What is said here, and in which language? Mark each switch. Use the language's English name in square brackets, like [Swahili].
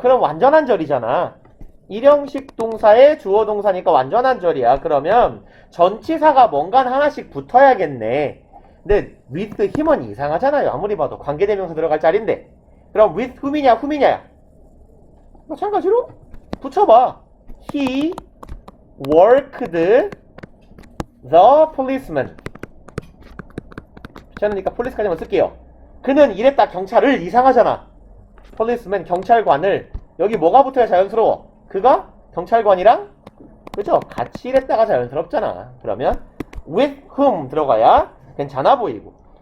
[Korean] 그럼 완전한 절이잖아. 1형식 동사의 주어 동사니까 완전한 절이야. 그러면 전치사가 뭔가 하나씩 붙어야겠네. 근데 with him 은 이상하잖아요. 아무리 봐도 관계대명사 들어갈 자리인데. 그럼 with whom 이냐 whom이냐야. 마찬가지로 붙여봐. [English] He worked the policeman. [Korean] 귀찮으니까 police까지만 쓸게요. 그는 일했다. 경찰을 이상하잖아. policeman 경찰관을. 여기 뭐가 붙어야 자연스러워? 그가 경찰관이랑 그죠? 같이 일했다가 자연스럽잖아. 그러면 with whom 들어가야 괜찮아 보이고.